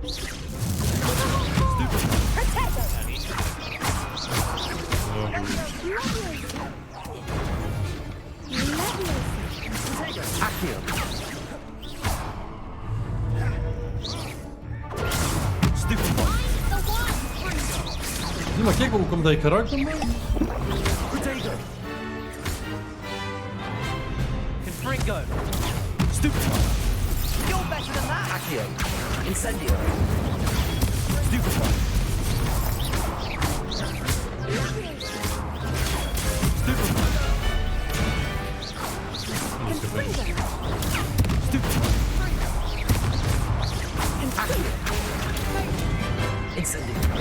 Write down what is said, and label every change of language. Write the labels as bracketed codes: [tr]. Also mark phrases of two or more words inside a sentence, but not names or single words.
[nl] Accio! Stupefy! Nee, maar kijk, hoe komt dat ik geraakt ben? Protego! Confringo! Stupefy! [en] You're better than that! [nl] Accio! Incendio! Stupefy! Stupefy! Confringo! Stupefy! Accio! Incendio!